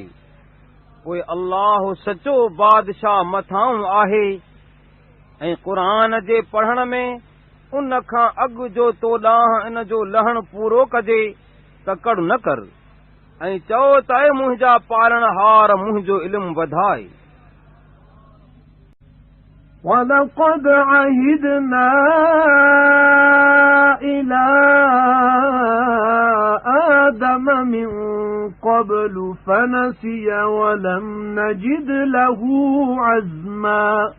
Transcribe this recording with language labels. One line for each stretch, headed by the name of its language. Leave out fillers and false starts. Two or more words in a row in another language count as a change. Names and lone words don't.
Sindhi: पोइ अल्लाह सचो बादशाह मथां आहे ऐं क़ुरान जे पढ़ण में उन खां अॻु जो तो ॾांहुं इन जो लहण पूरो कजे तकड़ न कर ऐं चओ त मुंहिंजा पालणहार मुंहिंजो इल्मु वधाए।
Arabic: وَلَقَدْ عَهِدْنَا إِلَى آدَمَ مِنْ قَبْلُ فَنَسِيَ وَلَمْ نَجِدْ لَهُ عَزْمًا